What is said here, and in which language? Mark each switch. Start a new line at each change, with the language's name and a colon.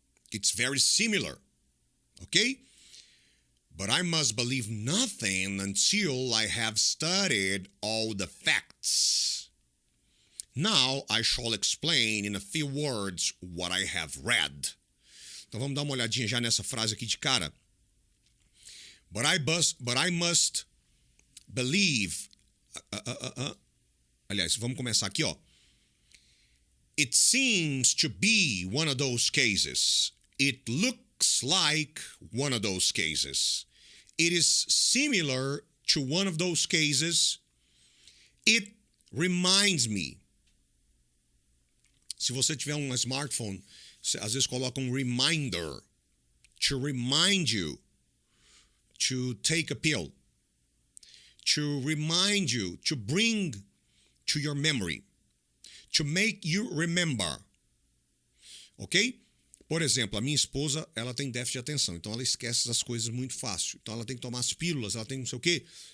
English: It's very similar. Okay? But I must believe nothing until I have studied all the facts. Now I shall explain in a few words what I have read.
Portuguese: Então vamos dar uma olhadinha já nessa frase aqui de cara.
English: But I must believe.
Portuguese: Aliás, vamos começar aqui, ó.
English: It seems to be one of those cases. It looks like one of those cases. It is similar to one of those cases. It reminds me.
Portuguese: Se você tiver um smartphone, você às vezes coloca um
English: reminder to remind you to take a pill. To remind you, to bring to your memory. To make you remember. Ok?
Portuguese: Por exemplo, a minha esposa, ela tem déficit de atenção, então ela esquece as coisas muito fácil. Então ela tem que tomar as pílulas, ela tem não sei o quê.